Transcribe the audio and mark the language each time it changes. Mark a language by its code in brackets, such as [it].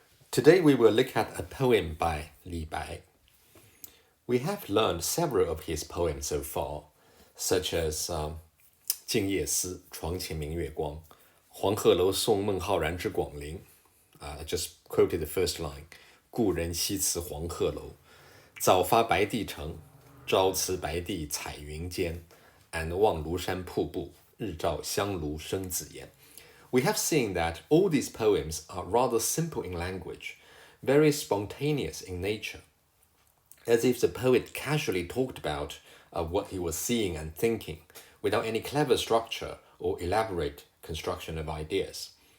[en] Today we will look at a poem by Li Bai. We have learned several of his poems so far, such as 静夜思，床前明月光，黄鹤楼送孟浩然之广陵. I just quoted the first line. [zh] 故人西辞黄鹤楼，早发白帝城，朝辞白帝彩云间。 and 望庐山瀑布，日照香炉生紫烟. [en] We have seen that all these poems are rather simple in language, very spontaneous in nature, as if the poet casually talked about what he was seeing and thinking, without any clever structure or elaborate construction of ideas.